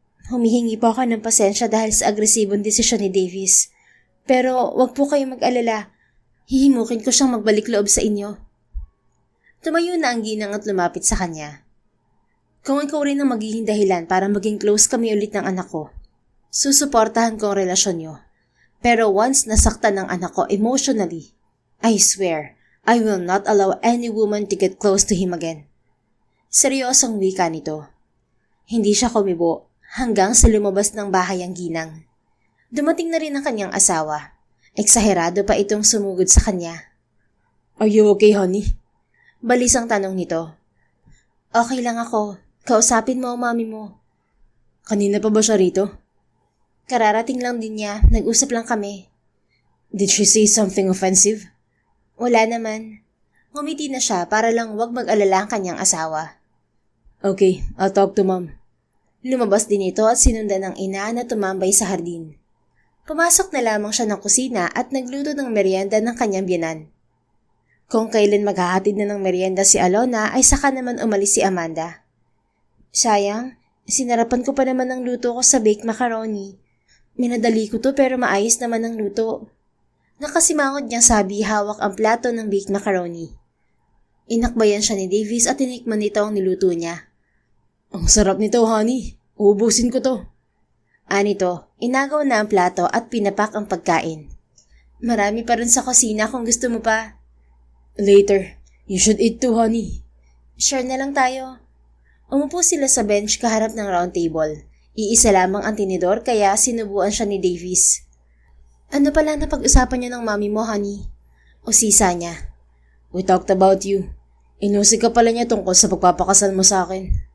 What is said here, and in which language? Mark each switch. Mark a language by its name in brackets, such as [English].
[Filipino] Humihingi po ako ng pasensya dahil sa agresibong desisyon ni Davis. Pero wag po kayong mag-alala. Hihimukin ko siyang magbalik loob sa inyo. Tumayo na ang ginang at lumapit sa kanya. Kung ikaw rin ang magiging dahilan para maging close kami ulit ng anak ko, susuportahan ko ang relasyon niyo. Pero once nasaktan ng anak ko emotionally, [English] I swear, I will not allow any woman to get close to him again. [Filipino] Seryosong wika nito. Hindi siya kumibo hanggang sa lumabas ng bahay ang ginang. Dumating na rin ang kanyang asawa. Eksaherado pa itong sumugod sa kanya. [English] Are you okay, honey? [Filipino] Balis ang tanong nito. Okay lang ako. Kausapin mo ang mami mo. Kanina pa ba siya rito? Kararating lang din niya. Nag-usap lang kami. [English] Did she say something offensive? [Filipino] Wala naman. Ngumiti na siya para lang wag mag-alala ang kanyang asawa. [English] Okay, I'll talk to Mom. [Filipino] Lumabas din ito at sinundan ng ina na tumambay sa hardin. Pumasok na lamang siya ng kusina at nagluto ng merienda ng kanyang biyenan. Kung kailan maghahatid na ng merienda si Alona ay saka naman umalis si Amanda. Sayang, sinarapan ko pa naman ang luto ko sa baked macaroni. Minadali ko to pero maayos naman ang luto. Nakasimangot niyang sabi hawak ang plato ng baked macaroni. Inakbayan siya ni Davis at tinikman nito ang niluto niya. Ang sarap nito, honey. Uubusin ko to. Anito, inagaw na ang plato at pinapak ang pagkain. Marami pa rin sa kusina kung gusto mo pa. [English] Later, you should eat too, honey. [Filipino] Share na lang tayo. Umupo sila sa bench kaharap ng round table. Iisa lamang ang tinidor kaya sinubuan siya ni Davis. Ano pala na pag-usapan niyo ng mami mo, honey? O sisa niya? [English] We talked about you. [Filipino] Inusig ka pala niya tungkol sa pagpapakasal mo sa akin.